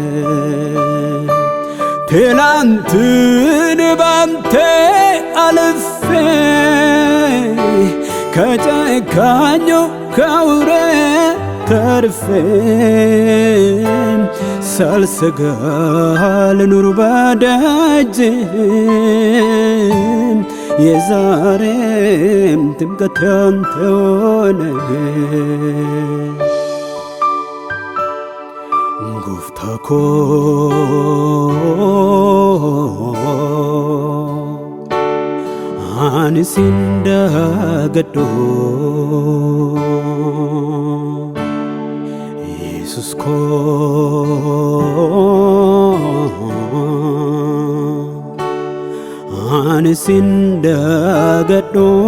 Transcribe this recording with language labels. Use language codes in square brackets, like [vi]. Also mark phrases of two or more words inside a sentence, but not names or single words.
[am] ትላንትን ባንተ አልፌ ከጨካኙ ከአውሬ ተርፌ ሳልሰጋ ልኑር በደጅህ የዛሬም ትምክህቴ አንተ ሆነህ [om] gooftaa koo ani sin dagadhu Yesus koo ani sin dagadhu